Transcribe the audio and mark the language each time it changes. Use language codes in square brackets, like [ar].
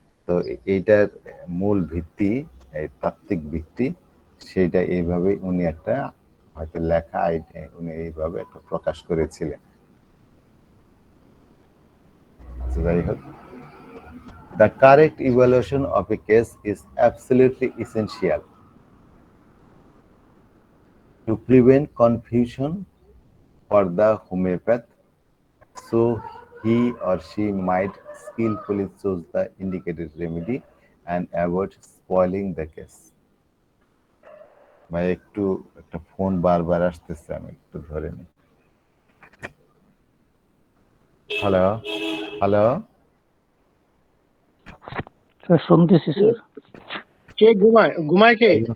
[bn] তো এইটার মূল ভিত্তি, এই তাত্ত্বিক ভিত্তি, সেটা এইভাবে উনি একটা হয়তো লেখা উনি এইভাবে একটা প্রকাশ করেছিলেন। [en] যাই হোক, the correct evaluation of a case is absolutely essential to prevent confusion for the homeopath, so he or she might skillfully choose the indicated remedy and avoid spoiling the case। [bn] ভাই একটু একটা ফোন বারবার আসতেছে, আমি একটু ধরে নিই। Hello hello, sir শুনতেছি স্যার। কে ঘুমায়? ঘুমায় কে?